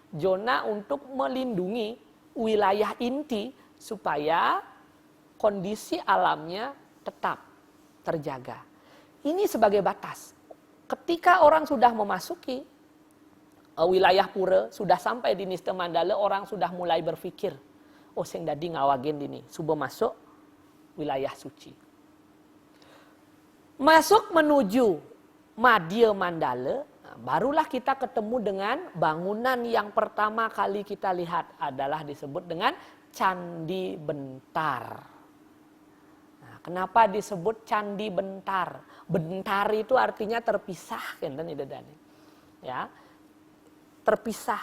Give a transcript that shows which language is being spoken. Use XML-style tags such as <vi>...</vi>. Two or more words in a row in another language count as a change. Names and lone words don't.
<id>zona untuk melindungi wilayah inti supaya kondisi alamnya tetap terjaga. Ini sebagai batas. Ketika orang sudah memasuki wilayah pura, sudah sampai di Niste Mandala, orang sudah mulai berpikir,</id> <ban>oh sing dadi ngawagen dini,</ban> <id>subuh masuk wilayah suci. Masuk menuju Madya Mandala, barulah kita ketemu dengan bangunan yang pertama kali kita lihat adalah disebut dengan Candi Bentar. Nah, kenapa disebut Candi Bentar? Bentar itu artinya terpisah, kan ya, terpisah.</id>